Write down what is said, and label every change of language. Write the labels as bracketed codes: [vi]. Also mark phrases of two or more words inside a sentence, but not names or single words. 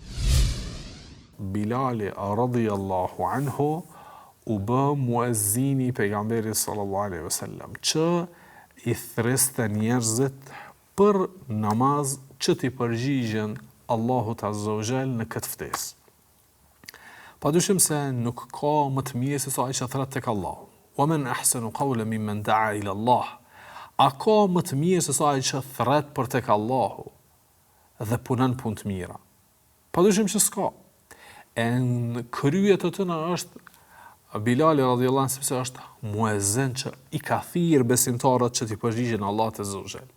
[sq] Bilali [ar] رضي الله عنه [sq] u bë muezzini i pejgamberit [ar] صلى الله عليه وسلم, [sq] që i thriste njerëzit për namaz që t'i përgjigjen Allahut [ar] عز وجل [sq] në këtë ftesë. Padyshim se nuk ka më të mirë se sa ai që thret tek Allahu. [ar] ومن أحسن قولا ممن دعا إلى الله. [sq] A ka më të mirë se sa ai që thret për tek Allahu dhe punon punë të mira? Padyshim që s'ka. E në krye të tëna është Bilali [ar] رضي الله عنه, [sq] sepse është muezzin që i ka thirrë besimtarët që t'i përgjigjen Allahut [ar] عز وجل.